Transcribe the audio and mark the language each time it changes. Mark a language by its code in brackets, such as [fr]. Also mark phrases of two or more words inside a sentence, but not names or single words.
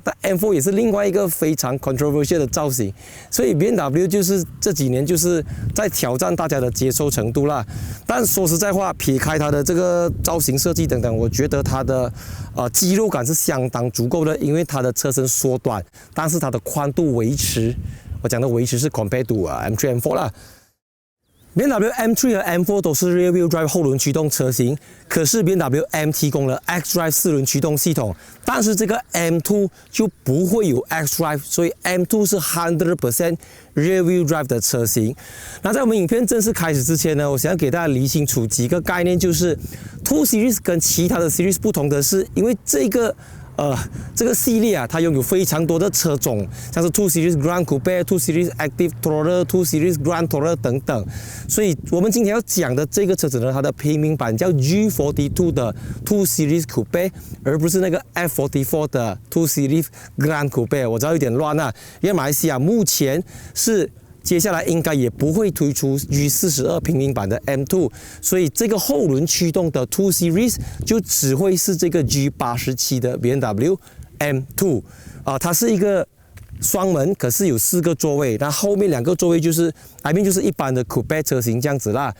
[zh] 但 M4 也是另外一个非常 controversial 的造型，所以 BMW 就是这几年就是在挑战大家的接受程度啦。但说实在话，撇开它的这个造型设计等等，我觉得它的肌肉感是相当足够的，因为它的车身缩短，但是它的宽度维持。我讲的维持是 [en] compared to M3 M4 [zh] 啦。BMW M3 和 M4 都是 [en] Rear Wheel Drive [zh] 后轮驱动车型，可是 BMW M 提供了 X-Drive 4轮驱动系统，但是这个 M2 就不会有 X-Drive， 所以 M2 是 100% [en] Rear Wheel Drive [zh] 的车型。那在我们影片正式开始之前呢，我想要给大家理清楚几个概念，就是2 Series 跟其他的 Series 不同的是，因为这个系列啊，它拥有非常多的车种，像是2 Series Grand Coupe、2 Series Active Tourer、2 Series Grand Tourer 等等。所以我们今天要讲的这个车子呢，它的配名版叫 G42 的2 Series Coupe， 而不是那个 F44 的2 Series Grand Coupe。我知道有点乱啊，因为马来西亚目前是接下来应该也不会推出 G42 平民版的 M2， 所以这个后轮驱动的2 Series 就只会是这个 G87 的 BMW M2 它是一个双门，可是有4个座位，那后面2个座位就是就是一般的 coupe 车型这样子啦。